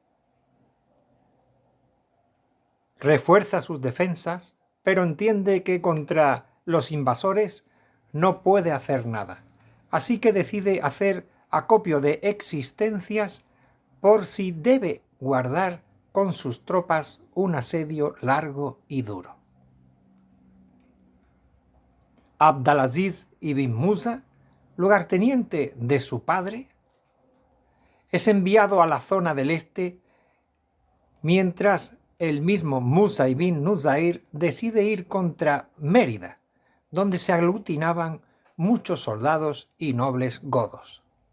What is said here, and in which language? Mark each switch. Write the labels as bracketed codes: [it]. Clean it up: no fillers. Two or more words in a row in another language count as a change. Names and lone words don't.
[es] Refuerza sus defensas, pero entiende que contra los invasores no puede hacer nada, así que decide hacer acopio de existencias por si debe guardar con sus tropas un asedio largo y duro. Abdalaziz ibn Musa, lugarteniente de su padre, es enviado a la zona del este, mientras el mismo Musa ibn Nusair decide ir contra Mérida, donde se aglutinaban muchos soldados y nobles godos.